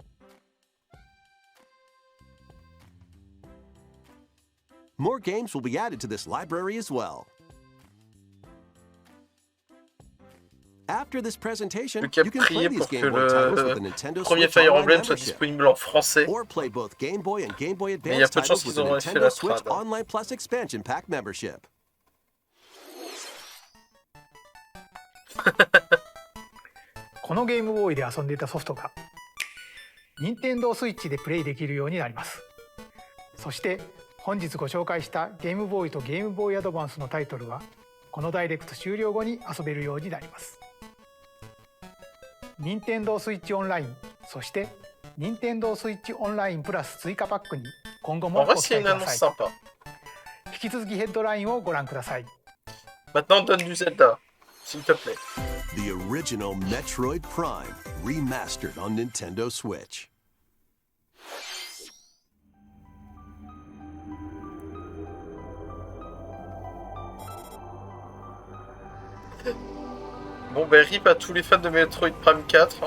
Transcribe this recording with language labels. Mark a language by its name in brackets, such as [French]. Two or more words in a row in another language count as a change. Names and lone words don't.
[English] More games will be added to this library as well. After this presentation, you can play these Game Boy titles with the Nintendo [French] premier [English] Switch [French] Fire [English] Online [French] Emblem soit [English] membership, [French] disponible en français. [English] or play both Game Boy and Game Boy [French] Mais il y a [English] Advance [French] peu de chances [English] titles with [French] qu'ils [English] the [French] auront fait [English] Nintendo [French] la [English] Switch [French] trad. [English] Online Plus expansion pack membership. [Japanese] このゲームボーイで遊んでいたソフトが任天堂スイッチでプレイできるようになります。そして本日ご紹介したゲームボーイとゲームボーイアドバンスのタイトルはこのダイレクト終了後に遊べるようになります。任天堂スイッチオンライン、そして任天堂スイッチオンラインプラス追加パックに今後もご期待ください。引き続きヘッドラインをご覧ください。 [French] Maintenant, donne du Zelda, s'il te plaît. [English] The original Metroid Prime, remastered on Nintendo Switch. [French] Bon, ben rip à tous les fans de Metroid Prime 4.